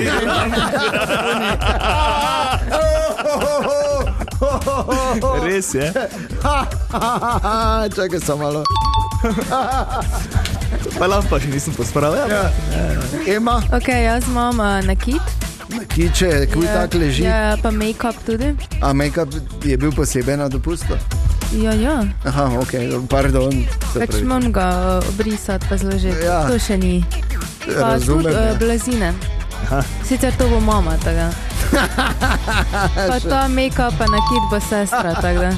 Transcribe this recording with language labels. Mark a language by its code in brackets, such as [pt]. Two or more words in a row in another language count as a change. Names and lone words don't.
[sl] Res je. Čakaj samo malo. Pa lampa še nisem pospravil. Ja. Ema, Ok, jaz imam nakit. kiče, kuj tak leži. Ja, pa make-up tudi. A make-up je bil posebej na dopustu? Ja. Aha, ok, pardon. se Pač pravi. moram ga obrisati pa zložiti. Ja. To še ni. Pa Razumem, tudi ja. blazine. Sicer to bo mama, tako da. Pa ta make-up pa nakit bo sestra, tako da.